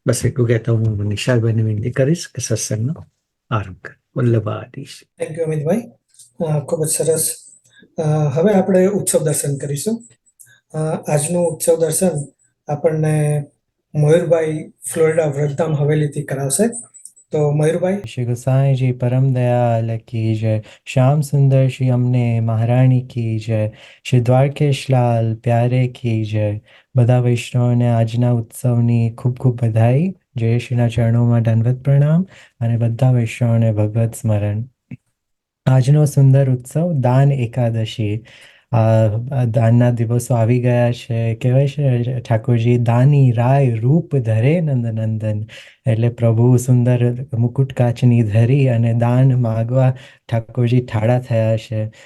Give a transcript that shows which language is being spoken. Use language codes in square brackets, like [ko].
[gu] બસ એટલું કહેતા હું નિશાળભાઈને વિનંતી કરીશ કે સત્સંગનો આરંભ કરે. વલ્લભાધીશ. થેન્ક યુ અમિતભાઈ, ખૂબ જ સરસ. હવે આપણે ઉત્સવ દર્શન કરીશું. આજનું ઉત્સવ દર્શન આપણને મયુરભાઈ ફ્લોરિડા વ્રતધામ હવેલીથી કરાવશે. તો મયુરભાઈ. [hi] श्री गोसाई जी परम दयाल की जय, श्याम सुंदर श्री अमने महारानी की जय, श्री द्वारकेश लाल प्यारे की जय. [gu] બધા વૈષ્ણવોને આજના ઉત્સવની ખૂબ ખૂબ બધાઈ. જયેશ્રીના ચરણોમાં દંડવત પ્રણામ, અને બધા વૈષ્ણવોને ભગવત સ્મરણ. આજનો સુંદર ઉત્સવ દાન એકાદશી. દાનના દિવસો આવી ગયા છે. કહેવાય છે ઠાકોરજી દાની રાય રૂપ ધરે નંદનંદન, એટલે પ્રભુ સુંદર મુકુટ કાચની ધરી અને દાન માગવા ઠાકોરજી ઠાડા થયા છે.